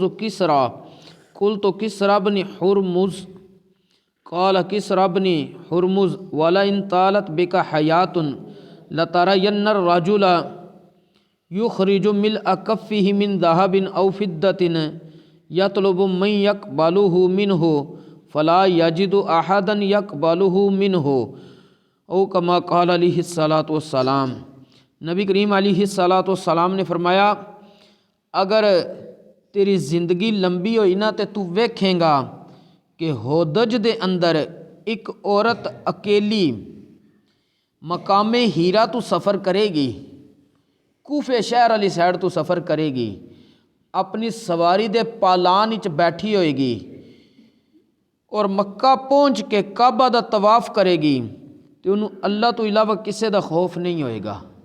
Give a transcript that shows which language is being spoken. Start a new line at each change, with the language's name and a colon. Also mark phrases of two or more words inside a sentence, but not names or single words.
Arabic: کسریٰ قلت کسریٰ بن ہرمز قال کسریٰ بن ہرمز ولئن طالت بک حیاۃ لترین الرجل یخرج ملء کفہ من ذہب او فضۃ یطلب من یقبلہ منہ فلا یجد احدا یقبلہ منہ او کما قال علیہ الصلاۃ والسلام۔
Punjabi: نبی کریم
Arabic: علیہ الصلاۃ والسلام
Punjabi: نے فرمایا اگر تیری زندگی لمبی ہوئی نا تے تو ویکھیں گا کہ ہودج دے اندر ایک عورت اکیلی مقام ہیرا تو سفر کرے گی، کوفے شہر والی سائڈ تو سفر کرے گی، اپنی سواری دے پالان وچ بیٹھی ہوئے گی اور مکہ پہنچ کے کعبہ دا طواف کرے گی تے انہوں اللہ تو علاوہ کسے دا خوف نہیں ہوئے گا۔